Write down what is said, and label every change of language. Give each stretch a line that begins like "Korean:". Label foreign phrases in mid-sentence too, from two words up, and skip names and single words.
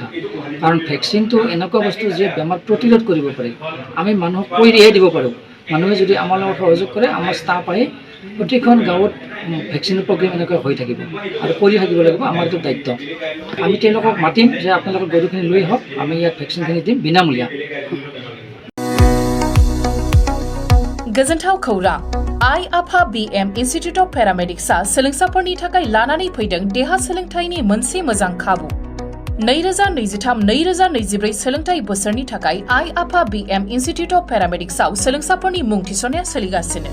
Assamese: কাৰণ ভেকচিনটো এনেকুৱা বস্তু যে বেমাৰ প্ৰতিৰোধ কৰিব পাৰে, আমি মানুহক কৈ দিহে দিব পাৰোঁ। মানুহে যদি আমাৰ লগত সহযোগ কৰে, আমাৰ ষ্টাফ আহে প্ৰতিখন গাঁৱত ভেকচিনৰ প্ৰগ্ৰেম এনেকৈ হৈ থাকিব আৰু কৰি থাকিব লাগিব, আমাৰ এইটো দায়িত্ব। আমি তেওঁলোকক মাতিম যে আপোনালোকৰ গৰুখিনি লৈ আহক, আমি ইয়াত ভেকচিনখিনি দিম বিনামূলীয়া।
Bodo: गोजोनथाव खौरां आइ आफा BM इन्स्टिट्यूट अफ पेरामेडिक्सआ सोलोंसाफोरनि थाखाय लानानै फैदों देहा सोलोंथाइनि मोनसे मोजां खाबु। 2023-2024 सोलोंथाइ बोसोरनि थाखाय आइ आफा BM इन्स्टिट्यूट अफ पेरामेडिक्सआव सोलोंसाफोरनि मुं थिसननाया सोलिगासिनो।